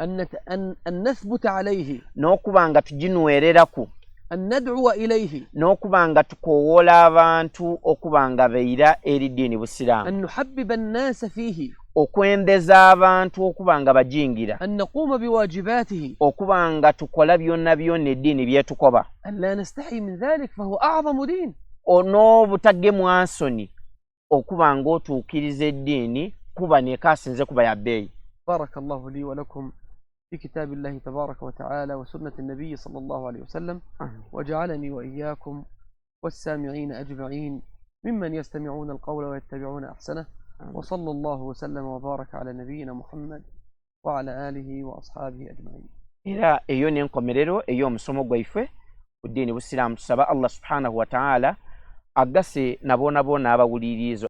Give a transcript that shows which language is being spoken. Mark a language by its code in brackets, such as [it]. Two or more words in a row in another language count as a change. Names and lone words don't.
[ar] أن نثبت عليه، [lg] n'okuba nga tuginywereraku, [ar] أن ندعو إليه، [lg] n'okuba nga tukoowoola abantu okuba nga beira eri ddiini busiraamu, [ar] أن نحبب الناس فيه، [lg] okwendeza abantu okuba nga bajingira, [ar] أن نقوم بواجباته، [lg] okuba nga tukola byonna byonna eddiini byetukoba, [ar] أن لا نستحي من ذلك فهو أعظم دين. [lg] n'obutagemu ansoni okuba nga otuukiriza eddiini kuba neekasinze kuba yabbeeyi. [ar] بارك الله لي ولكم في كتاب الله تبارك وتعالى وسنة النبي صلى الله عليه وسلم، وجعلني وإياكم والسامعين أجمعين ممن يستمعون القول ويتبعون أحسنه، وصلى الله وسلم وبارك على نبينا محمد وعلى آله وأصحابه أجمعين. [lg] era eyo n'enkomerero ey'omusomo gwaife ku ddiini busiraamu. Tusaba [ar] الله سبحانه وتعالى [lg] agase nabona abawulirizo